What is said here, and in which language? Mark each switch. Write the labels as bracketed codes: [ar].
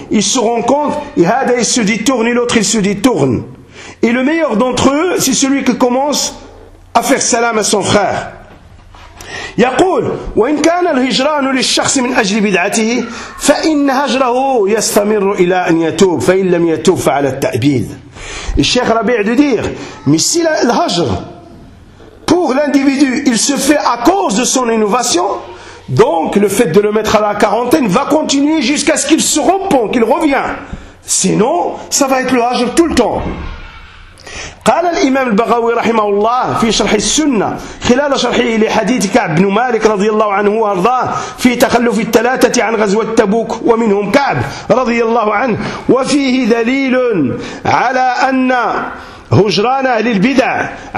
[fr] Ils se rendent compte, et Hada il se détourne et l'autre il se détourne. Et le meilleur d'entre eux, c'est celui qui commence à faire salam à son frère. [ar] يقول وإن كان الهجران للشخص من أجل بدعته فإن هجره يستمر إلى أن يتوب فإن لم يتوب فعلى التأبيد. [fr] الشيخ ربيع de dire mais si l'hajr pour l'individu il se fait à cause de son innovation, donc le fait de le mettre à la quarantaine va continuer jusqu'à ce qu'il se repent, qu'il revient, sinon ça va être le hajr tout le temps. [ar] قال الإمام البغوي رحمه الله في شرح السنة خلال شرحه لحديث كعب بن مالك رضي الله عنه وأرضاه في تخلف الثلاثة عن غزوة تبوك ومنهم كعب رضي الله عنه وفيه دليل على أن هجران أهل البدع